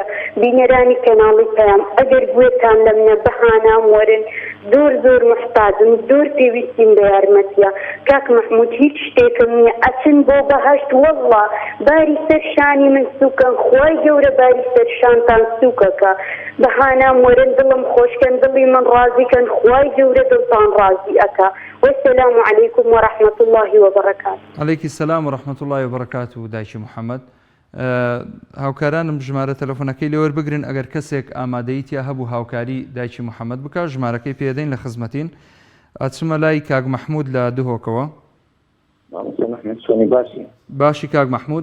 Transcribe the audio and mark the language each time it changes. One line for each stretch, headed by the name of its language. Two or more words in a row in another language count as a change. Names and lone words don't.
Central Kurdish: بینەرانی کەناڵی پەیام ئەگەر گوێتان لە منە بەهانام وەرن، زۆر محتاجم، زۆر پێویستیم بە یارمەتیە. کاک محمود، هیچ شتێکم نییە، ئەچن بۆ بەهەشت وەڵڵا باری سەر شانی من سووکەن خوای گەورە باری سەر شانتان سووکەکە بەهانام وەرن دڵم خۆشکەن دڵی من ڕازیکەن خوای گەورە دڵتان ڕازی ئەکا
Arabic: والسلام عليكم ورحمة الله وبركاته. عليك السلام ورحمة الله وبركاته
Central Kurdish: دایکی محەممەد. هاوکارانم ژمارە تەلەفۆنەکەی لێوە بگرن ئەگەر کەسێک ئامادەیتیا هەبوو هاوکاری دایکی محەممەد بکە ژمارەکەی پێدەین لە خزمەتین ئەچمە لای کاک مەحموود لە دهۆکەوە. باشی کاک مەحموود